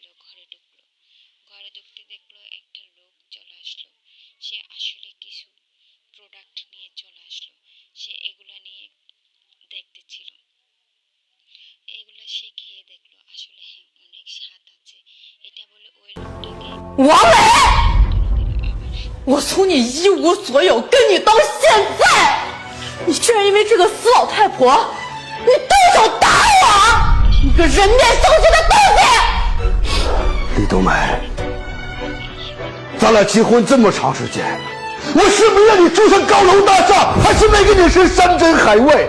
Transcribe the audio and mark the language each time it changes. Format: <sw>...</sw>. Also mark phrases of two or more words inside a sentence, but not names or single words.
<bn>ঘরে ঢুকলো। ঘরে ঢুকতে দেখলো একটা লোক চলে আসলো। সে আসলে কিছু প্রোডাক্ট নিয়ে চলে আসলো। সে এগুলা নিয়ে দেখতেছিল। এগুলা সে খেয়ে দেখলো, আসলে হ্যাঁ অনেক স্বাদ আছে। এটা বলে ওই লোকটাকে</bn> <zh>王磊，我从你一无所有跟你到现在，你居然因为这个死老太婆，你动手打我！你个人面兽心的东西！李冬梅，咱俩结婚这么长时间，我是没让你住上高楼大厦，还是没给你吃山珍海味？</zh>